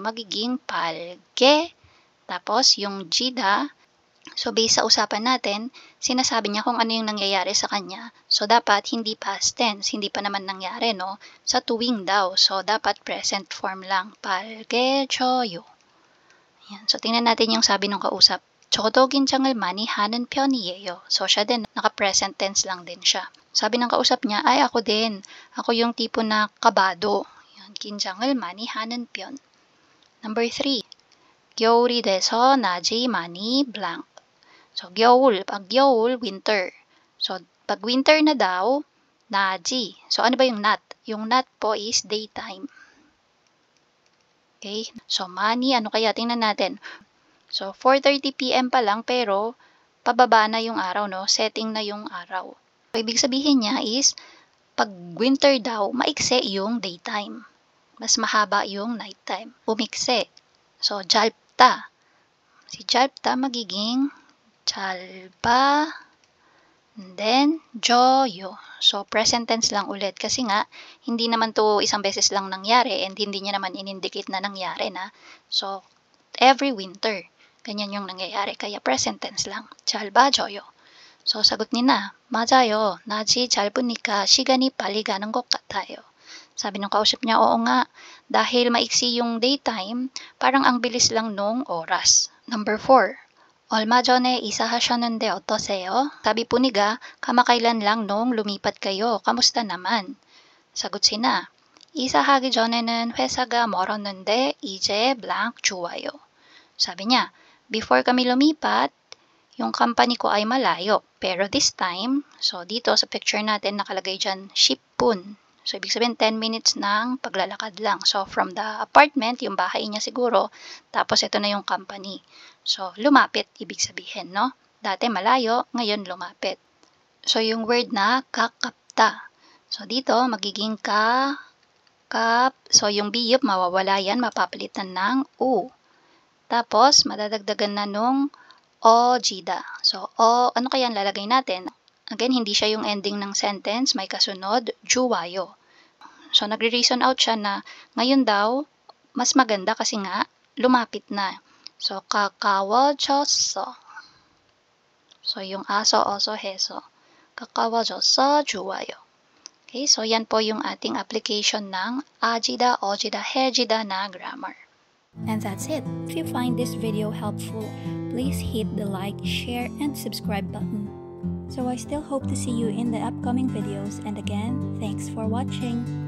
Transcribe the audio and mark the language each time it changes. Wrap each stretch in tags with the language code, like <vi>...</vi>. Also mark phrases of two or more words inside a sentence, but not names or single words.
<tl>So, magiging palge, Tapos, yung jida, so based sa usapan natin, sinasabi niya kung ano yung nangyayari sa kanya. So, dapat hindi past tense, hindi pa naman nangyari, no? Sa tuwing daw. So, dapat present form lang.</tl> <ko>빨개져요. Yan.</ko> <tl>So, tingnan natin yung sabi ng kausap.</tl> <ko>저도 긴장을 많이 하는 편이에요.</ko> <tl>So, siya din, naka-present tense lang din siya. Sabi ng kausap niya, ay ako din. Ako yung tipo na kabado. Yan,</tl> <ko>긴장을 많이 하는 편. Number 3. 겨울이 돼서 낮이 많이 blank.</ko> <tl>So, 겨울. Pag 겨울, winter. So, pag winter na daw, 낮이. So, ano ba yung nat? Yung nat po is daytime. Okay? So, 많이, ano kaya? Tingnan natin. So, 4:30 PM pa lang, pero pababa na yung araw, no? Setting na yung araw. So, ibig sabihin niya is, pag winter daw, maikse yung daytime. Mas mahaba yung nighttime. Umikse. So, jalpta. Si jalpta magiging jalba, and then joyo. So, present tense lang ulit. Kasi nga, hindi naman to isang beses lang nangyari and hindi niya naman in-indicate na nangyari na. So, every winter, ganyan yung nangyayari. Kaya present tense lang. jalba, joyo. So, sagot ni na,</tl> <ko>맞아요. 낮이 짧으니까 시간이 빨리 가는 것 같아요.</ko> <tl>Sabi ng kausap niya, oo nga, dahil maiksi yung daytime, parang ang bilis lang nung oras.</tl> <en>Number 4.</en> <ko>얼마 전에 이사하셨는데 어떠세요?</ko> <tl>Sabi po niga, kamakailan lang nung lumipat kayo. Kamusta naman? Sagot si na,</tl> <ko>이사하기 전에는 회사가 멀었는데 이제 blank 좋아요.</ko> <tl>Sabi niya, before kami lumipat, yung company ko ay malayo. Pero</tl> <en>this time,</en> <tl>so dito sa picture natin nakalagay dyan, 10분. So, ibig sabihin 10 minutes ng paglalakad lang. So, from the apartment, yung bahay niya siguro, tapos ito na yung company. So, lumapit, ibig sabihin, no? Dati malayo, ngayon lumapit. So, yung word na kakapta. So, dito, magiging kap. So, yung biyop, mawawala yan, mapapalitan ng u. Tapos, madadagdagan na nung ojida. So, ano kaya ang lalagay natin? Again, hindi siya yung ending ng sentence, may kasunod, juwayo. So, nagre-reason out siya na ngayon daw, mas maganda kasi nga, lumapit na. So, 가까워졌어. So, yung aso, oso, heso.</tl> <ko>가까워졌어, 좋아요.</ko> <tl>Okay, so yan po yung ating application ng ajida, ojida, hejida na grammar.</tl> <en>And that's it. If you find this video helpful, please hit the like, share, and subscribe button. So I still hope to see you in the upcoming videos, and again, thanks for watching.</en>